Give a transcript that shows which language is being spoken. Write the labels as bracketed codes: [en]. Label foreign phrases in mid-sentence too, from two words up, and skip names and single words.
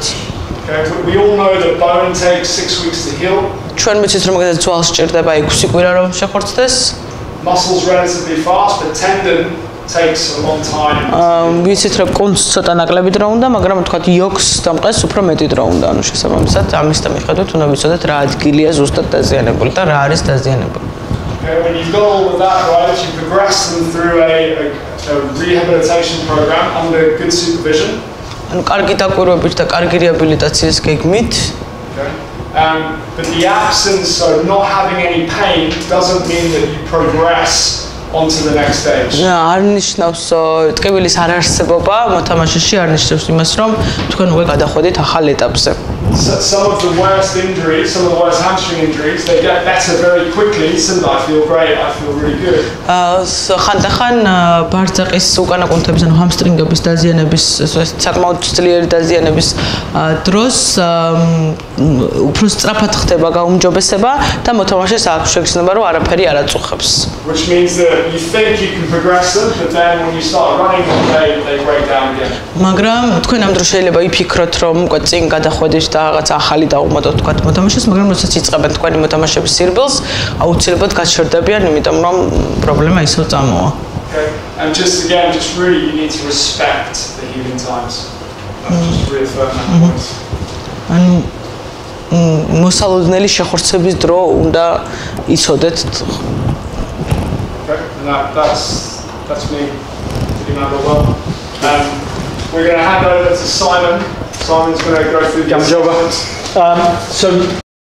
[en] We all know that bone takes 6 weeks to heal. [ka] ჩვენ ვიცით რომ მაგალითად ძვალს სჭირდება 6 კვირა რომ შეხორცდეს. [en] Muscles relatively fast, but tendon takes a long time. [ka] ვიცით რომ კუნძს ცოტა ნაკლები დრო უნდა, მაგრამ თქვათ იოქს დამყეს უფრო მეტი დრო უნდა. ანუ შესაბამისად ამის და მიხედვით უნდა ვიცოდეთ რა ადგილია ზუსტად დაზიანებული და რა არის დაზიანებული. [en] When you've got all of that right, you progress them through a rehabilitation program under good supervision. [ka] ანუ კარგი დაკვირვებით და კარგი რეაბილიტაციის გეგმით. [en] But the absence of not having any pain doesn't mean that you progress onto the next stage. [ka] არ ნიშნავს ტკივილის არ არსებობა მოთამაშეში არ ნიშნავს იმას რომ თქვენ უკვე გადახვედით ახალ ეტაპზე. [en] Some of the worst injuries, some of the worst hamstring injuries, they get better very quickly. So I feel great, I feel really good. [ka] ხანდახან ბარძაყის უკანა კუნთების ანუ ჰამსტრინგების დაზიანების საკმაოდ ძლიერი დაზიანების დროს უფრო სწრაფად ხდება გაუმჯობესება და მოთამაშეს აქვს შეგრძნება რომ არაფერი არ აწუხებს. [en] Which means that you think you can progress them, but then when you start running they break down again. [ka] მაგრამ თქვენ ამ დროს შეიძლება იფიქროთ რომ უკვე წინ გადახვედით და რაღაც ახალი დაუმატოთ თქვათ მოთამაშეს, მაგრამ როდესაც იწყებენ თქვენი მოთამაშების სირბილს, აუცილებლად გაჩერდებიან, იმიტომ რომ პრობლემა ისევ წამოვა. [en] Okay. And just really you need to respect the healing times. Just reaffirm that point. [ka] ანუ მოსალოდნელი შეხორცების დრო უნდა იცოდეთ. [en] Okay. And that's me. Pretty much well. We're going to hand over to Simon. Simon's going to go through the